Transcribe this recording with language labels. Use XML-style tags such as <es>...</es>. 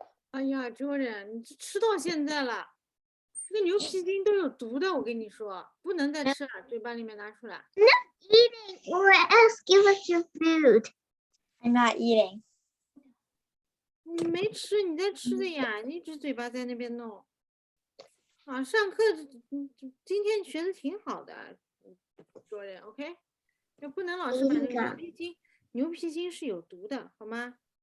<zh>哎呀，Jordan，你吃到现在了，这个牛皮筋都有毒的，我跟你说，不能再吃了，嘴巴里面拿出来。</zh> <en>Eating or else give us your food. I'm not eating.</en> <zh>你没吃，你在吃的呀，你一直嘴巴在那边弄。啊，上课，今天学的挺好的，Jordan，OK，就不能老是把那个牛皮筋是有毒的，好吗</zh>